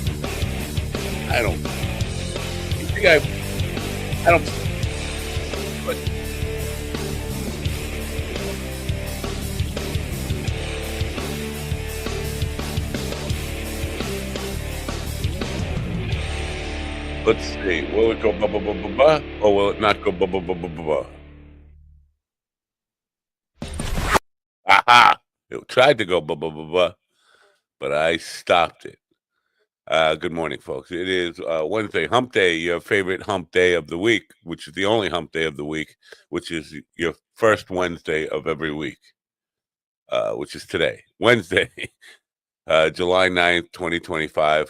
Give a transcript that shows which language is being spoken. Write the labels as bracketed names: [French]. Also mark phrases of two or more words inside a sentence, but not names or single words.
[English] I don't. You think I don't. But let's see. Will it go ba ba ba ba ba, or will it not go ba ba ba ba ba ba? Aha! It tried to go ba ba ba ba, but I stopped it. Good morning, folks. It is Wednesday, Hump Day, your favorite hump day of the week, which is the only hump day of the week, which is your first Wednesday of every week, which is today, Wednesday, July 9th, 2025.